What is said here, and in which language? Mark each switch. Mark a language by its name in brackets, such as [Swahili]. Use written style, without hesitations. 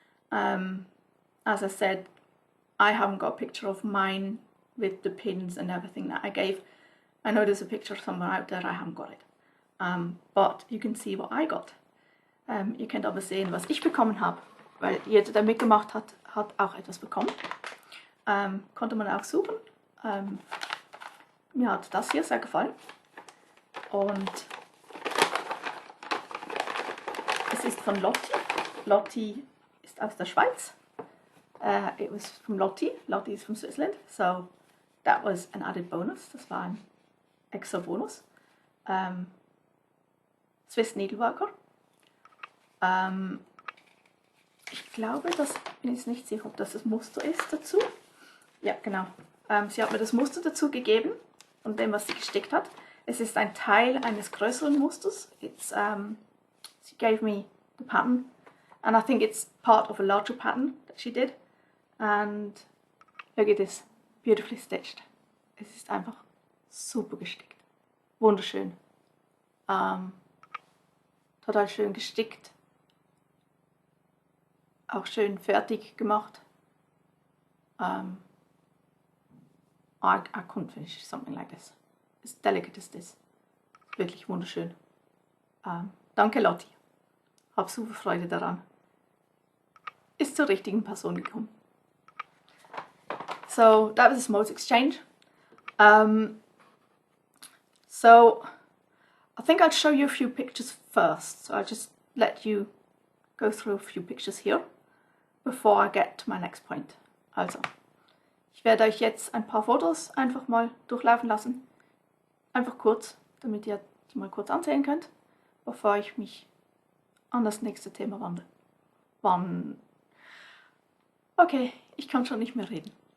[English] As I said, I haven't got a picture of mine with the pins and everything that I gave. I know there's a picture somewhere out there, I haven't got it. But you can see what I got. [German] Ihr könnt aber sehen, was ich bekommen habe, weil jeder, der mitgemacht hat, hat auch etwas bekommen. Konnte man auch suchen. Mir hat das hier sehr gefallen. Und es ist von Lotti. Lotti ist aus der Schweiz. [English] It was from Lotti. Lotti is from Switzerland. So that was an added bonus. [German] Das war ein extra Bonus. [English] Swiss Needleworker. [German] Ich glaube, bin jetzt nicht sicher, ob das das Muster ist dazu. Ja, genau. Sie hat mir das Muster dazu gegeben und dem, was sie gestickt hat. Es ist ein Teil eines größeren Musters. [English] She gave me the pattern, and I think it's part of a larger pattern that she did. And look at this, beautifully stitched. [German] Es ist einfach super gestickt. Wunderschön. Total schön gestickt. Auch schön fertig gemacht. [English] I couldn't finish something like this. As delicate as this. [German] Wirklich wunderschön. Danke Lotti. Hab super Freude daran. Ist zur richtigen Person gekommen. [English] So that was a Smalls Exchange. So I think I'll show you a few pictures first. So I'll just let you go through a few pictures here before I get to my next point. [German] Also, ich werde euch jetzt ein paar Fotos einfach mal durchlaufen lassen. Einfach kurz, damit ihr die mal kurz ansehen könnt, bevor ich mich an das nächste Thema wandle. Okay, ich kann schon nicht mehr reden.